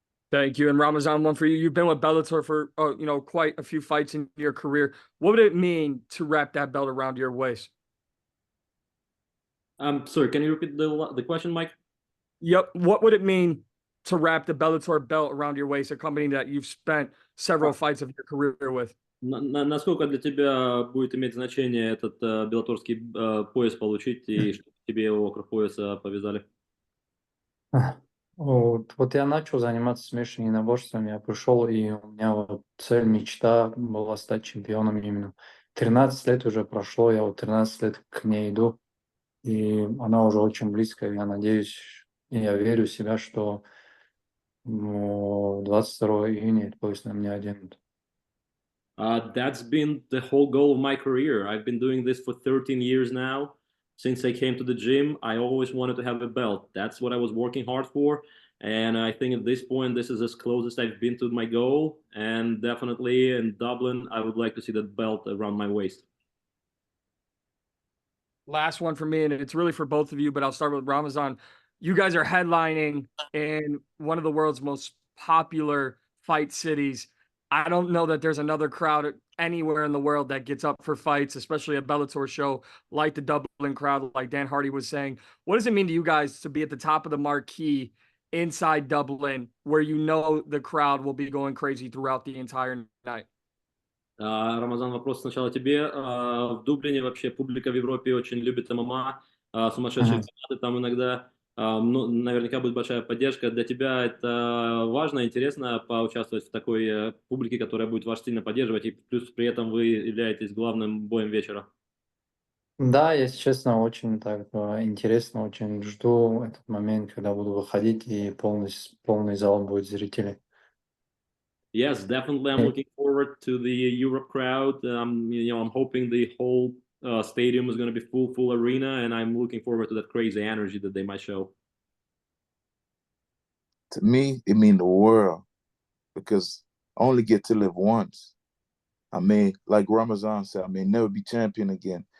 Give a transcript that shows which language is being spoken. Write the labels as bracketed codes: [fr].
[en] Thank you. And Ramazan, one for you. You've been with Bellator for quite a few fights in your career. What would it mean to wrap that belt around your waist? Sorry, can you repeat the question, Mike? Yep. What would it mean to wrap the Bellator belt around your waist, a company that you've spent several fights of your career with? [ru] Насколько для тебя будет иметь значение этот беллаторский пояс получить, и чтобы тебе его вокруг пояса повязали? Вот я начал заниматься смешанными единоборствами, я пришел, и у меня вот цель, мечта была стать чемпионом именно. 13 лет уже прошло, я вот 13 лет к ней иду, и она уже очень близко, я надеюсь, и я верю в себя, что 22 июня этот пояс на меня оденут. [en] That's been the whole goal of my career. I've been doing this for 13 years now. Since I came to the gym, I always wanted to have a belt. That's what I was working hard for. And I think at this point, this is as close as I've been to my goal. And definitely in Dublin, I would like to see that belt around my waist. Last one for me, and it's really for both of you, but I'll start with Ramazan. You guys are headlining in one of the world's most popular fight cities. I don't know that there's another crowd anywhere in the world that gets up for fights, especially a Bellator show like the Dublin crowd, like Dan Hardy was saying. What does it mean to you guys to be at the top of the marquee inside Dublin, where you know the crowd will be going crazy throughout the entire night? [ru] Рамазан, вопрос сначала тебе. В Дублине вообще публика в Европе очень любит ММА, сумасшедшие фанаты там иногда. Ну, наверняка будет большая поддержка. Для тебя это важно, интересно поучаствовать в такой публике, которая будет вас сильно поддерживать, и плюс при этом вы являетесь главным боем вечера. Да, если честно, очень так интересно, очень жду этот момент, когда буду выходить, и полный зал будет зрителей. [en] Yes, definitely. I'm looking forward to the Europe crowd. I'm hoping the whole stadium is going to be full arena, and I'm looking forward to that crazy energy that they might show. To me, it means the world. because I only get to live once. I may, like Ramazan said, I may never be champion again.